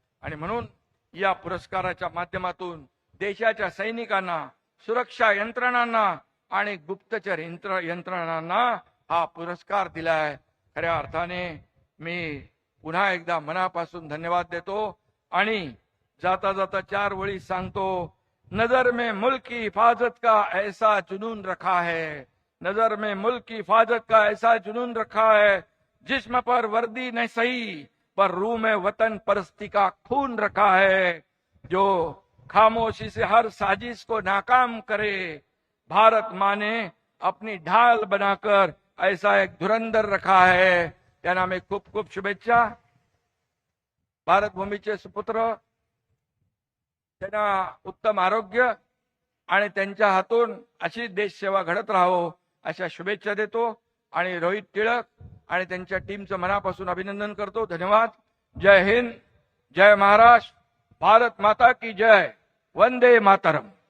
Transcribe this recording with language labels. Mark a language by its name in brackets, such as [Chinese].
[Marathi] आणि म्हणून या पुरस्काराच्या माध्यमातून देशाच्या सैनिकांना, सुरक्षा यंत्रणांना आणि गुप्तचर यंत्रणांना हा पुरस्कार दिलाय. खऱ्या अर्थाने मी पुन्हा एकदा मनापासून धन्यवाद देतो. आणि जाता जाता 4 ओळी सांगतो. [Hindi] नजर में मुल्क की हिफाजत का ऐसा जुनून रखा है, नजर में मुल्क की हिफाजत का ऐसा जुनून रखा है, जिस्म पर वर्दी नहीं सही पर रूह में वतन परस्ती का खून रखा है. जो खामोशी से हर साजिश को नाकाम करे, भारत माँ ने अपनी ढाल बनाकर ऐसा एक धुरंधर रखा है. [Marathi] त्यांना मी खूप खूप शुभेच्छा. भारत भूमीचे सुपुत्र, त्यांना उत्तम आरोग्य आणि त्यांच्या हातून अशी देशसेवा घडत राहो अशा शुभेच्छा देतो. आणि रोहित टिळक आणि त्यांच्या टीमचं मनापासून अभिनंदन करतो. धन्यवाद. [Hindi] जय हिंद, जय महाराष्ट्र, भारत माता की जय, वंदे मातरम.